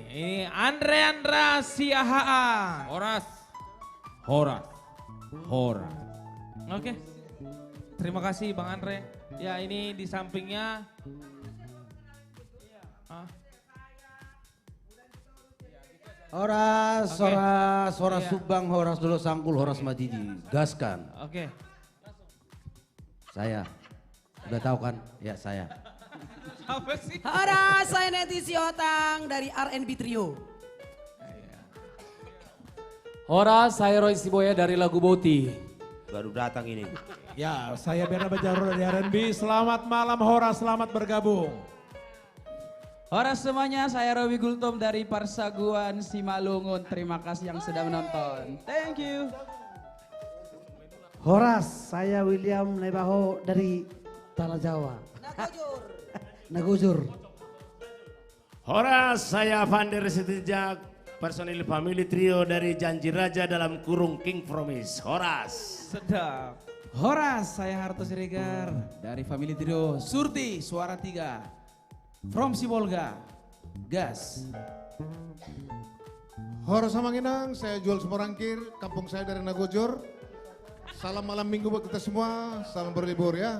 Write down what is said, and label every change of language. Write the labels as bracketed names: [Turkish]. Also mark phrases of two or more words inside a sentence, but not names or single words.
[Indonesian] Ini Andra Siahaan. Horas. Oke. Terima kasih Bang Andre. Ya ini di sampingnya. Horas, Oke. horas Iya. Subang, horas dulu sangkul, horas madidi. Gaskan. Oke. Saya. Udah tahu kan? Ya saya. Apa sih? Horas, saya Neti Siotang dari R&B Trio. Horas, saya Roy Siboya dari lagu Boti. Baru datang ini. Ya, saya Bernard Bajaro dari R&B. Selamat malam Horas, selamat bergabung. Horas semuanya, saya Robi Gultom dari Parsaguan Simalungun. Terima kasih yang sudah menonton. [English] Thank you. [Indonesian] Horas, saya William Nebaho dari Tanah Jawa. Nagujur. Horas, saya Vander Sitijak, personil [English] family trio [Indonesian] dari Janji Raja dalam kurung King Promise. Horas. Sedap. Horas, saya Harto Siregar dari Family Trio Surti Suara 3. From Sibolga. Gas. Horas Samanginang, saya Jual Sumorangkir, kampung saya dari Nagojor. Salam malam minggu buat kita semua, salam berlibur ya.